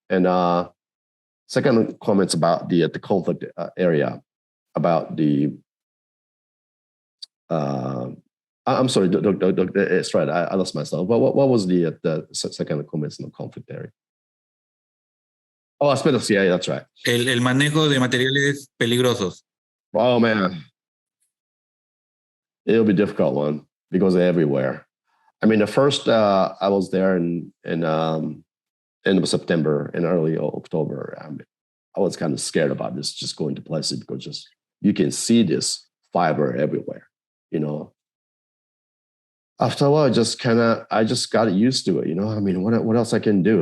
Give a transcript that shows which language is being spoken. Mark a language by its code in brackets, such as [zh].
[en] And second comments about the conflict area, about the. I'm sorry, Dr. Estrada, I lost myself. What was the second comments in the conflict area? Oh, asbestos, yeah, that's right. [es] El manejo de materiales peligrosos. [en] Oh, man. It'll be a difficult one because they're everywhere. I mean, the first, I was there in end of September and early October. I was kind of scared about this, just going to places because just you can see this fiber everywhere, After a while, I just got used to it, I mean, what else I can do?